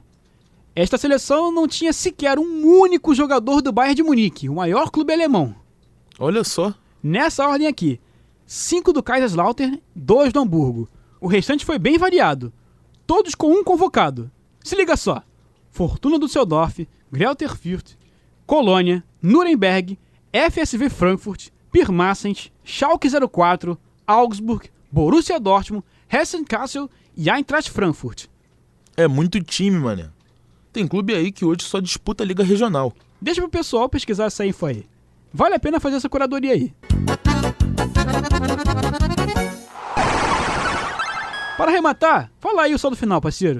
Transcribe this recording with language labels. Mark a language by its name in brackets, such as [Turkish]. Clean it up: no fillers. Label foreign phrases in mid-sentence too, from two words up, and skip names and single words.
[Portuguese] Esta seleção não tinha sequer um único jogador do Bayern de Munique, o maior clube alemão. Olha só. Nessa ordem aqui, 5 do Kaiserslautern, 2 do Hamburgo. O restante foi bem variado, todos com um convocado. Se liga só: Fortuna Düsseldorf, Greuther Fürth, Colônia, Nuremberg, FSV Frankfurt, Pirmasens, Schalke 04, Augsburg, Borussia Dortmund, Hessen Kassel e Eintracht Frankfurt. É muito time, mané. Tem clube aí que hoje só disputa a Liga Regional. Deixa pro pessoal pesquisar essa info aí. Vale a pena fazer essa curadoria aí. Para arrematar, fala aí o saldo final, parceiro.